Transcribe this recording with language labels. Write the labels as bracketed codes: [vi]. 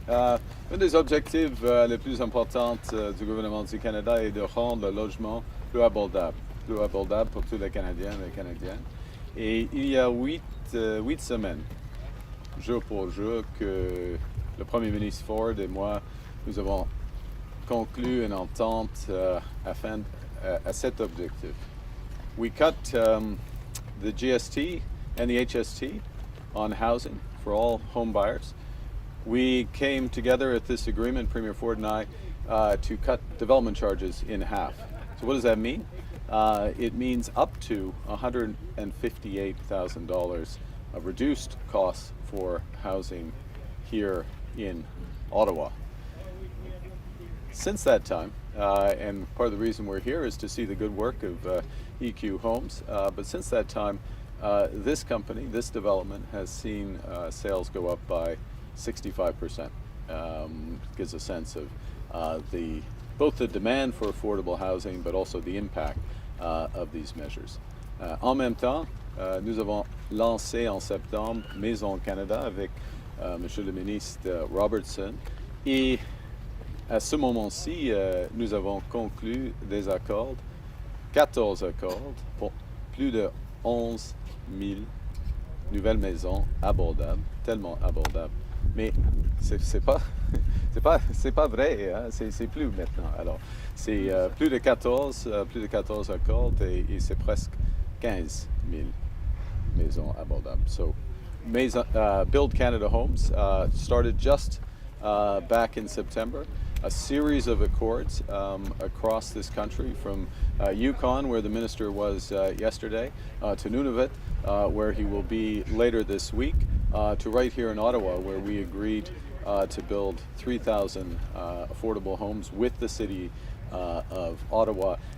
[fr] Un des objectifs les plus importants du gouvernement du Canada est de rendre le logement plus abordable pour tous les Canadiens et les Canadiennes. Et il y a 8 semaines, jour pour jour, que le Premier ministre Ford et moi, nous avons conclu une entente à cet objectif. [en] We cut the GST and the HST on housing for all home buyers. We came together at this agreement, Premier Ford and I, to cut development charges in half. So what does that mean? It means up to $158,000 of reduced costs for housing here in Ottawa. Since that time, and part of the reason we're here is to see the good work of EQ Homes, but since that time, this company, this development, has seen sales go up by 65%. Gives a sense of both the demand for affordable housing, but also the impact of these measures. [fr] En même temps, nous avons lancé en septembre Maison Canada avec Monsieur le ministre Robertson, et à ce moment-ci, nous avons conclu des accords, 14 accords, pour plus de 11 000 nouvelles maisons abordables, tellement abordables. Mais c'est pas vrai, hein? C'est plus maintenant. Alors, c'est plus de 14 accords et c'est presque 15 000 maisons abordables. [en] So, Build Canada Homes started just back in September. A series of accords across this country, from Yukon, where the minister was yesterday, to Nunavut, where he will be later this week, to right here in Ottawa, where we agreed to build 3,000 affordable homes with the city of Ottawa.